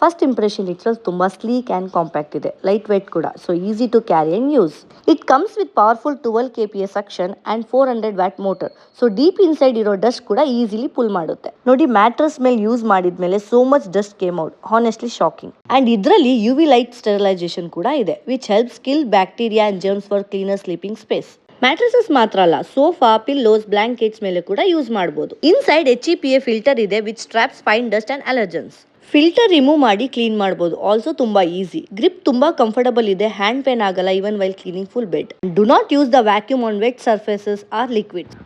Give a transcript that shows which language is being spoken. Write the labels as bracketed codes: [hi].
[en] First impression it's ತುಂಬಾ sleek and compact ಇದೆ, light weight ಕೂಡ, so easy to carry and use. It comes with powerful 12 kPa suction and 400 watt motor. So deep inside ಇರೋ dust ಕೂಡ easily pull ಮಾಡುತ್ತೆ. ನೋಡಿ, mattress ಮೇಲೆ use ಮಾಡಿದ್ಮೇಲೆ so much dust came out, honestly shocking. And ಇದರಲ್ಲಿ UV light sterilisation ಕೂಡ ಇದೆ, which helps kill bacteria and germs for cleaner sleeping space. [kn] Mattresses ಮಾತ್ರ ಅಲ್ಲ, ಸೋಫಾ, ಪಿಲ್ಲೋಸ್, ಬ್ಲಾಂಕೆಟ್ಸ್ ಮೇಲೆ ಕೂಡ ಯೂಸ್ ಮಾಡಬಹುದು. [en] Inside HEPA filter ಇದೆ which traps fine dust and allergens. Filter remove ಮಾಡಿ clean ಮಾಡಬಹುದು. Also ತುಂಬಾ easy. Grip ತುಂಬಾ ಕಂಫರ್ಟಬಲ್ ಇದೆ. ಹ್ಯಾಂಡ್ ಪೇನ್ ಆಗಲ್ಲ even while cleaning full bed. Do not use the vacuum on wet surfaces or liquid.